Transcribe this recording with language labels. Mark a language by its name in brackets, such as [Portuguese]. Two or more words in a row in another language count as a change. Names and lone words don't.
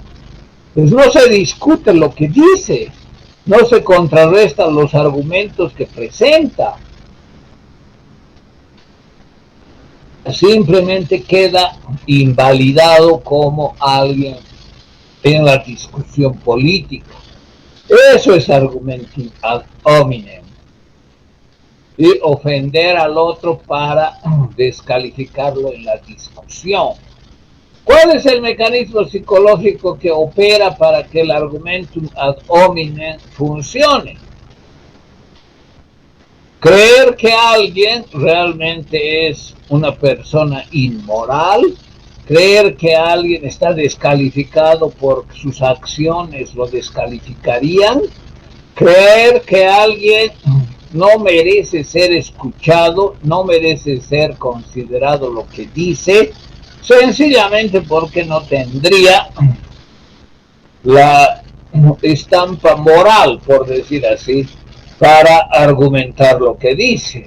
[Spanish] Pues no se discute lo que dice, no se contrarrestan los argumentos que presenta. Simplemente queda invalidado como alguien en la discusión política. Eso es [Latin] argumentum ad hominem. [Spanish] Y ofender al otro para descalificarlo en la discusión. ¿Cuál es el mecanismo psicológico que opera para que el [Latin] argumentum ad hominem [Spanish] funcione? Creer que alguien realmente es una persona inmoral, creer que alguien está descalificado porque sus acciones lo descalificarían, creer que alguien no merece ser escuchado, no merece ser considerado lo que dice, sencillamente porque no tendría la estampa moral, por decir así, para argumentar lo que dice.